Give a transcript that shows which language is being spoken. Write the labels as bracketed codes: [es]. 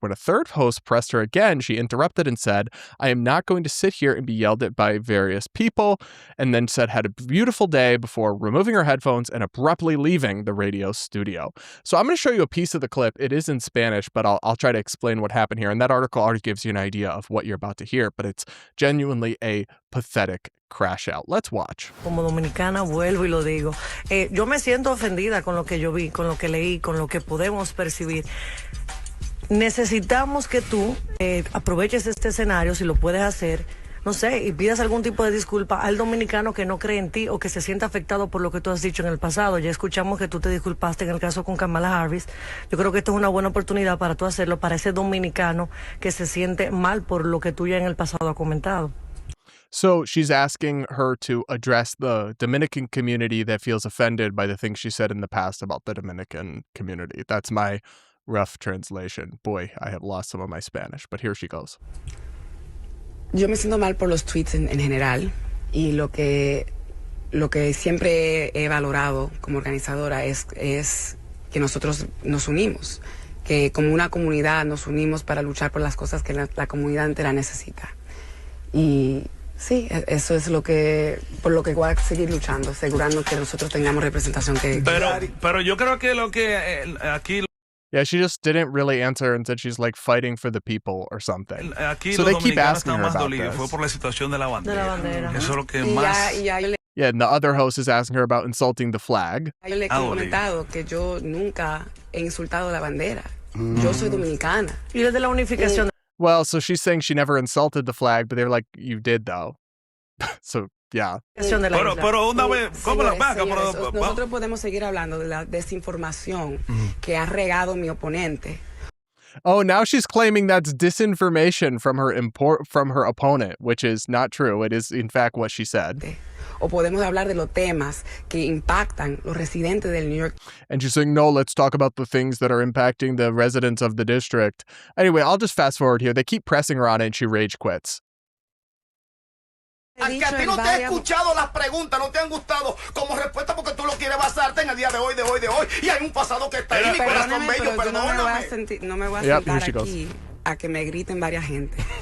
[en] When a third host pressed her again, she interrupted and said, "I am not going to sit here and be yelled at by various people," and then said, "Had a beautiful day," before removing her headphones and abruptly leaving the radio studio. So I'm going to show you a piece of the clip. It is in Spanish, but I'll try to explain what happened here. And that article already gives you an idea of what you're about to hear, but it's genuinely a pathetic crash out. Let's watch. [es] Como dominicana vuelvo y lo digo. Yo me siento ofendida con lo que yo vi, con lo que leí, con lo que podemos percibir. Necesitamos que tú aproveches este escenario, si lo puedes hacer, no sé, y pidas algún tipo de disculpa al dominicano que no cree en ti o que se sienta afectado por lo que tú has dicho en el pasado. Ya escuchamos que tú te disculpaste en el caso con Kamala Harris. Yo creo que esto es una buena oportunidad para tú hacerlo, para ese dominicano que se siente mal por lo que tú ya en el pasado has comentado. [en] So she's asking her to address the Dominican community that feels offended by the things she said in the past about the Dominican community. That's my rough translation. Boy, I have lost some of my Spanish, but here she goes. [es] Yo me siento mal por los tweets en general, y lo que siempre he valorado como organizadora es que nosotros nos unimos, que como una comunidad nos unimos para luchar por las cosas que la comunidad entera necesita. Y sí, eso es por lo que voy a seguir luchando, asegurando que nosotros tengamos representación que... Pero yo creo que lo que aquí... [en] Yeah, she just didn't really answer and said she's like fighting for the people or something. [es] Aquí [en] so they keep asking her about this. [es] Fue por la situación de la bandera. De la bandera. Eso es lo que más... [en] Yeah, and the other host is asking her about insulting the flag. [es] Yo le he comentado que yo nunca he insultado la bandera. Yo soy dominicana. Y desde la unificación. [en] Well, so she's saying she never insulted the flag, but they're like, you did though. So, yeah. [es] Pero una vez, ¿cómo la vaca? Nosotros podemos seguir hablando de la desinformación que ha regado mi oponente. [en] Oh, now she's claiming that's disinformation from her opponent, which is not true. It is, in fact, what she said. [es] O podemos hablar de los temas que impactan los residentes del New York. [en] And she's saying, no, let's talk about the things that are impacting the residents of the district. Anyway, I'll just fast forward here. They keep pressing her on it and she rage quits. [es] Aunque a ti no te he escuchado las preguntas, no te han gustado como respuesta porque tú lo quieres basarte en el día de hoy, y hay un pasado que está ahí, mi corazón bello, perdóname. No me voy a sentar aquí a que me griten varias gente.